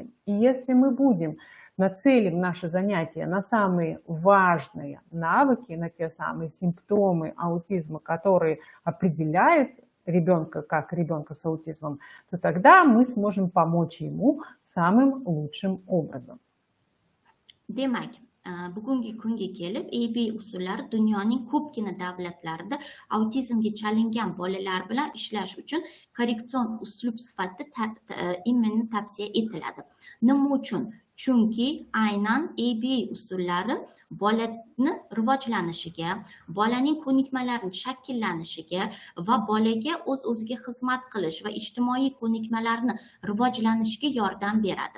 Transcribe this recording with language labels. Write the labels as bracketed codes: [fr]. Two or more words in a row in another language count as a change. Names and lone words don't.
[ru] И если мы будем нацелим наши занятия на самые важные навыки, на те самые симптомы аутизма, которые определяют ребенка как ребенка с аутизмом, то тогда мы сможем помочь ему самым лучшим образом. [uz] Demak, bugungi kunga kelib ABA usullari dunyoning ko'pgina davlatlarida autizmga chalingan bolalar bilan ishlash uchun korreksion uslub sifatida imminni tavsiya etiladi. Nima uchun? Chunki aynan ABA usullari bolani rivojlanishiga, bolaning ko'nikmalarini shakllanishiga va bolaga o'z-o'ziga xizmat qilish va ijtimoiy ko'nikmalarni rivojlanishiga yordam beradi.